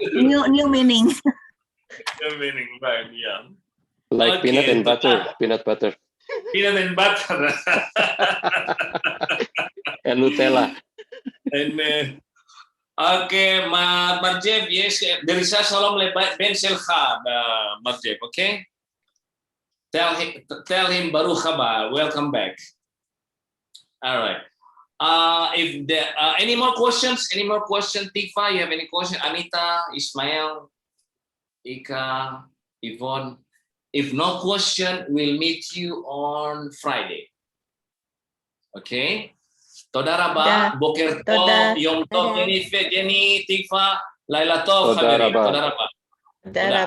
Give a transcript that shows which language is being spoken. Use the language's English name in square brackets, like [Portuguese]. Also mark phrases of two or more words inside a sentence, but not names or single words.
[English] New meaning. New meaning, right, yeah. Like Okay, peanut and butter, peanut butter. Peanut and butter. And Nutella. And okay, Marjev, yes, there is a [Hebrew] שלום בן סלחה, [English] Marjev, okay? Tell him [Hebrew] ברוך הבא, [English] welcome back. All right. If there any more questions? Tifa, you have any question? Anita, Ismail, Ika, Yvonne. If no question, we'll meet you on Friday. Okay. [Hebrew] תודה רבה, בוקר טוב, יום טוב, Jenny, Tifa, לילה טוב, Toda Chaverim. raba. תודה רבה. Toda